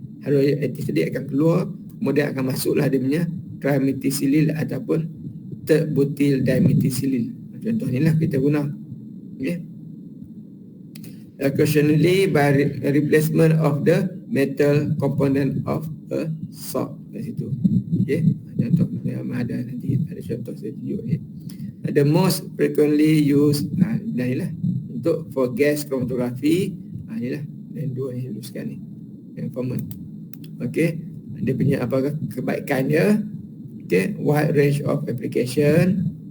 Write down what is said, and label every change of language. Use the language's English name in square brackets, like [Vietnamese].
[Malay] Hidrogen aktif tadi akan keluar, kemudian akan masuklah dia punya trimethylsilyl ataupun terbutil dimethylsilyl. Contoh ni lah kita guna. Okay. [English] Occasionally by replacement of the metal component of a salt. [Malay] Kat situ. Okay. Contoh yang ada nanti ada contoh saya tunjuk ni. [English] The most frequently used [Malay] inilah untuk [English] for gas chromatography. [Malay] Inilah dan dua yang luluskan ni yang common. Okay. Dia punya apakah kebaikan dia? Okay. [English] Wide range of application.